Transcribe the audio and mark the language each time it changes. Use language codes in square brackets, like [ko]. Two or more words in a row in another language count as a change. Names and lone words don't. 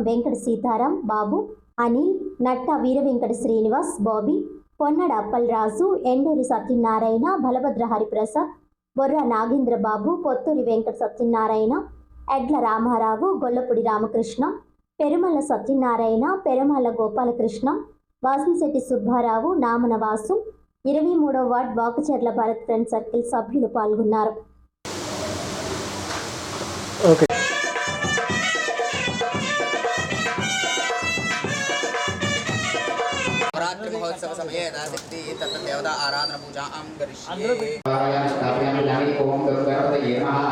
[te] వెంకట సీతారాం, బాబు, అనిల్, నట్ట వీర వెంకట శ్రీనివాస్, బాబీ, పొన్నడ అప్పలరాజు, ఎండూరి సత్యనారాయణ, బలభద్ర హరిప్రసాద్, బొర్ర నాగేంద్ర బాబు, పొత్తూరి వెంకట సత్యనారాయణ, ఎడ్ల రామారావు, గొల్లపూడి రామకృష్ణ, పెరుమల సత్యనారాయణ, పెరుమల గోపాలకృష్ణ, వాసంశెట్టి సుబ్బారావు, నామన వాసు, 23వ వార్డ్ వాకచర్ల భారత్ ఫ్రెండ్ సర్కిల్ సభ్యులు పాల్గొన్నారు. [sa] महोत्सव समये यथाशक्ति तत्र देवता आराधना पूजा करिष्ये। ओम गणपतये नमः।